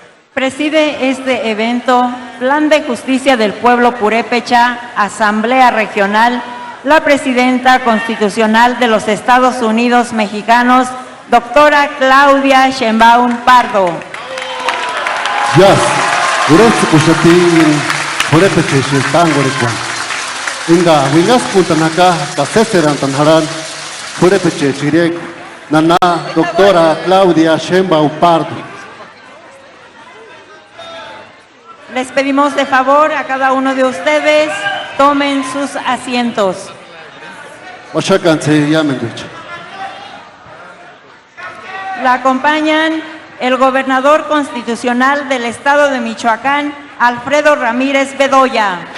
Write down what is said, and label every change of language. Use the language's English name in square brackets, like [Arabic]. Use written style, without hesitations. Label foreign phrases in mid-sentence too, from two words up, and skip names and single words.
[Spanish] Preside este evento Plan de Justicia del Pueblo Purépecha, Asamblea Regional, la Presidenta Constitucional de los Estados Unidos Mexicanos, doctora Claudia Sheinbaum Pardo. [Purepecha] Yes, uretse kushatin purepeche shitangorikwan. Inga wingas puntanaka kaseseran tanharan purepeche chirek nana doctora Claudia Sheinbaum Pardo. [Spanish] Les pedimos de favor a cada uno de ustedes, tomen sus asientos. [Purepecha] Washakanse yamendwich. [Spanish] La acompañan el gobernador constitucional del estado de Michoacán, Alfredo Ramírez Bedoya.